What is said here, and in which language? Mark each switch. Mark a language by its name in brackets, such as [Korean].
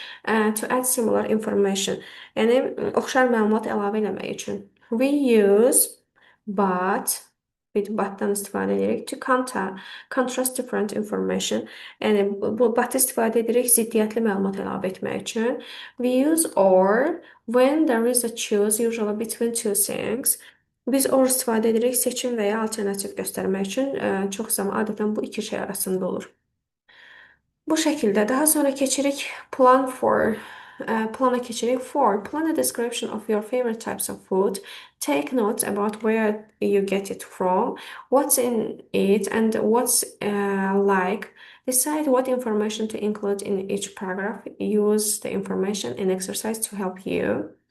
[English] To add similar information. [Azerbaijani] Yəni, oxşar məlumat əlavə eləmək üçün. [English] We use but, [Azerbaijani] but-dan istifadə edirik. [English] To contrast different information. [Azerbaijani] Yəni, bu but istifadə edirik ziddiyyətli məlumat əlavə etmək üçün. [English] We use or when there is a choose, usually between two things. [Azerbaijani] Biz or istifadə edirik seçim və ya alternativ göstərmək üçün. Çox zaman adətən bu iki şey arasında olur. Bu şəkildə daha sonra keçirik plana keçirik. [English] Plan a description of your favorite types of food. Take notes about where you get it from, what's in it, and what's like. Decide what information to include in each paragraph. Use the information in exercise to help you.